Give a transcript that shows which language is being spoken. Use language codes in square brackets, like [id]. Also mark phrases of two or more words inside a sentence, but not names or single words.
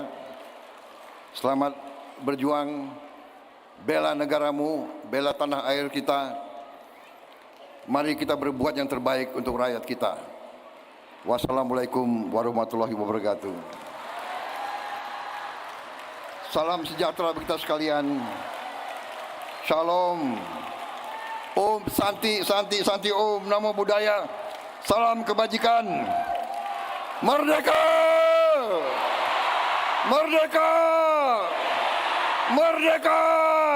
[id] Selamat berjuang, bela negaramu, bela tanah air kita. Mari kita berbuat yang terbaik untuk rakyat kita. [ar] والسلام عليكم ورحمة الله وبركاته. [id] Salam sejahtera bagi kita sekalian. Shalom. [sa] ॐ शान्तिः शान्तिः शान्तिः ॐ. [pi] Namo Buddhaya. [id] Salam kebajikan. Merdeka! Merdeka! Merdeka!